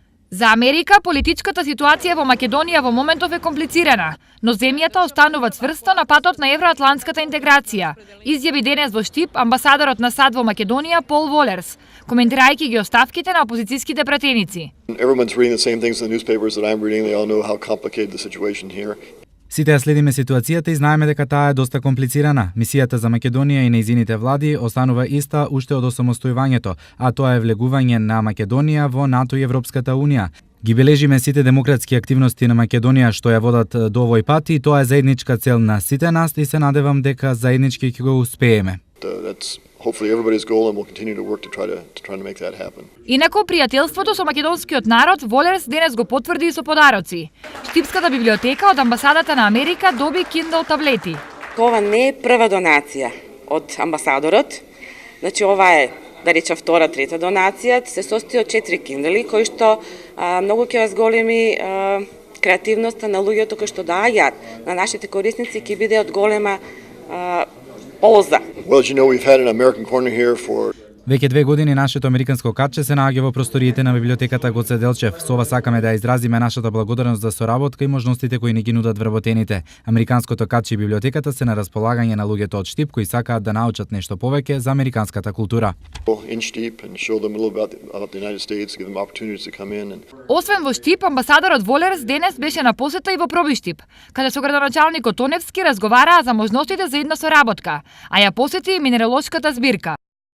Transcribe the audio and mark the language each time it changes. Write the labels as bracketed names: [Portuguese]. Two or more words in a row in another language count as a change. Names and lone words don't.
[Macedonian] За Америка, политичката ситуација во Македонија во моментов е комплицирана, но земјата останува цврсто на патот на евроатлантската интеграција, изјави денес во Штип амбасадорот на САД во Македонија Пол Волерс, коментирајќи ги оставките на опозицијските пратеници. [English] Everyone's reading the same things in the newspapers that I'm reading. They all know how complicated the situation here. [Macedonian] Сите ја следиме ситуацијата и знаеме дека таа е доста комплицирана. Мисијата за Македонија и нејзините влади останува иста уште од осамостојувањето, а тоа е влегување на Македонија во НАТО и Европската Унија. Ги бележиме сите демократски активности на Македонија што ја водат до овој пат и тоа е заедничка цел на сите нас и се надевам дека заеднички ќе го успееме. [English] That's hopefully everybody's goal, and we'll continue to work to try to make that happen. [Macedonian] Инаку пријателството со македонскиот народ Волерс денес го потврди и со подароци. Штипската библиотека од амбасадата на Америка доби Kindle таблети. Ова не е прва донација од амбасадорот. Значи ова е, да речем, втора, трета донација. Се состои од 4 Kindle кои што многу ќе вас големи креативноста на луѓето кои што дајат на нашите корисници, ќе биде од голема полза. [English] Well, as you know, we've had an American corner here for [Macedonian] Веќе 2 години нашето американско катче се наоѓа во просториите на библиотеката Гоце Делчев. Со ова сакаме да изразиме нашата благодарност за соработка и можностите кои ни ги нудат вработените. Американското катче и библиотеката се на располагање на луѓето од Штип кои сакаат да научат нешто повеќе за американската култура. [English] in Stip and show them a little about the United States, give them opportunities to come in. [Macedonian] Освен во Штип, амбасадорот Волерс денес беше на посета и во Пробиштип, каде со градоначалникот Оневски разговараа за можностите за една соработка, а ја посети и минералошката збирка.